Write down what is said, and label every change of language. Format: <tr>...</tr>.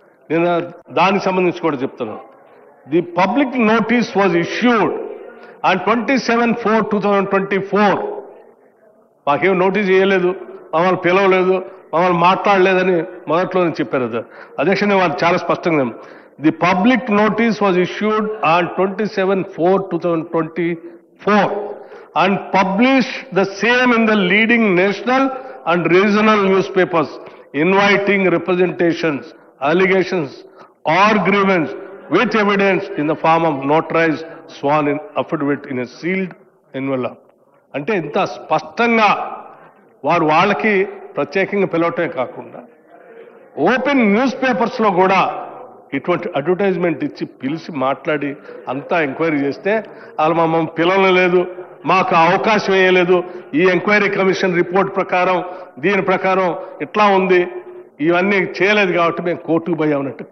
<te>నేను దానికి సంబంధించి కూడా చెప్తున్నాను.</te> <en>The public notice was issued on 27/4/2024.</en> <te>మాకేం నోటీస్ చేయలేదు, మమ్మల్ని పిలవలేదు, మమ్మల్ని మాట్లాడలేదని మొదట్లోనే చెప్పారు అధ్యక్ష. వాళ్ళు చాలా స్పష్టంగా,</te> <en>The public notice was issued on 27/4/2024 and published the same in the leading national and regional newspapers, inviting representations, allegations or grievance with evidence in the form of notarized sworn in affidavit in a sealed envelope.</en> <te>అంటే ఇంత స్పష్టంగా వాళ్ళకి ప్రత్యేకంగా పిలవటమే కాకుండా open news పేపర్స్లో కూడా ఇటువంటి advertisement ఇచ్చి పిలిచి మాట్లాడి అంతా ఎంక్వైరీ చేస్తే వాళ్ళు మమ్మల్ని పిలవలేదు, మాకు అవకాశం వేయలేదు, ఈ ఎంక్వైరీ కమిషన్ రిపోర్ట్ ప్రకారం దీని ప్రకారం ఇట్లా ఉంది, ఇవన్నీ చేయలేదు కాబట్టి మేము కోర్టుకు పోయామన్నట్టు.</te>